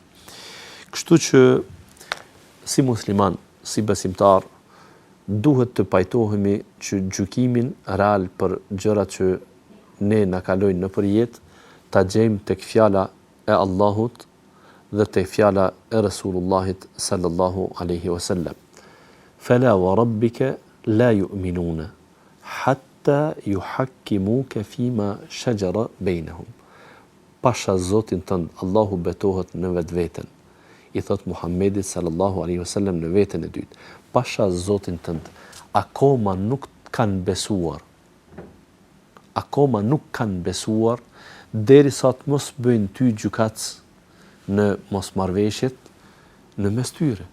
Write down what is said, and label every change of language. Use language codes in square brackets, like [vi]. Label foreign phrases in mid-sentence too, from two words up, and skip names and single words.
[sq] Kështu që si musliman, si besimtar, duhet të pajtohemi që gjykimin real për gjërat që ne na kalojnë nëpër jetë ta gjejmë tek fjala e Allahut dhe tek fjala e Resulullahit [ar] صلى الله عليه وسلم. فلا وربك لا يؤمنون حتى يحكموك فيما شجر بينهم. [sq] Pasha Zotin tënd, Allahu betohet në vetveten. I thot Muhammedit [ar] صلى الله عليه وسلم [sq] në veten e dytë. Pasha Zotin tënd, akoma nuk kanë besuar. Akoma nuk kanë besuar derisa të mos bëjnë ty gjykatës në mosmarrveshjet në mes tyre.